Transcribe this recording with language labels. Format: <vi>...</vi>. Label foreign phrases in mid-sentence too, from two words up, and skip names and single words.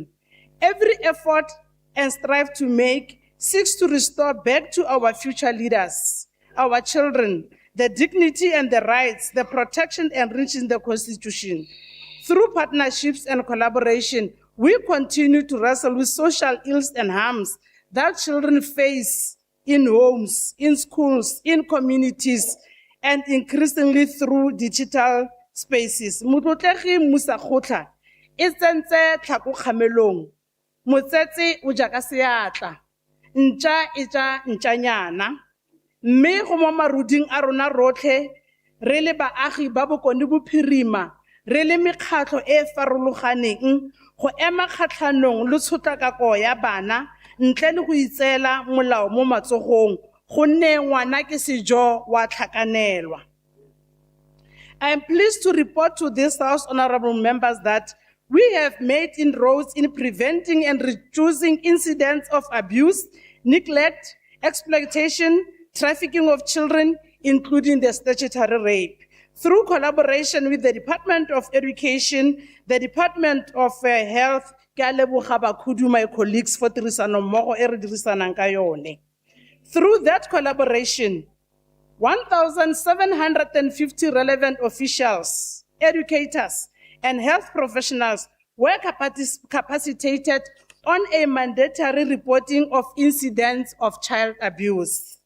<en>Every effort and strive to make seeks to restore back to our future leaders, our children, the dignity and the rights, the protection enriched in the Constitution. Through partnerships and collaboration, we continue to wrestle with social ills and harms that children face in homes, in schools, in communities, and increasingly through digital spaces.</en> <tn>Motlotlegi Musakgotla, e tsentse tlhako kgamelong. Motsetse o ja ka seatla. Ntja e ja ntjanyana. Mme go mo maruding a rona rotlhe, re le baagi ba Bokoni-Bophirima, re le mekgatlho e farologaneng, go ema kgatlhanong le tshotlakako ya bana, ntle le go itseela molao mo matsogong, gonne ngwana ke sejo wa tlhakanelwa.</tn> <en>I am pleased to report to this House, honorable members, that we have made inroads in preventing and reducing incidents of abuse, neglect, exploitation, trafficking of children, including the statutory rape. Through collaboration with the Department of Education, the Department of Health,</en> <tn>ke a leboga bakhudu,</tn> <en>my colleagues, for</en> <tn>tirisanommogo e re dirisanang ka yone.</tn> <en>Through that collaboration, 1,750 relevant officials, educators, and health professionals were capacitated on a mandatory reporting of incidents of child abuse.</en>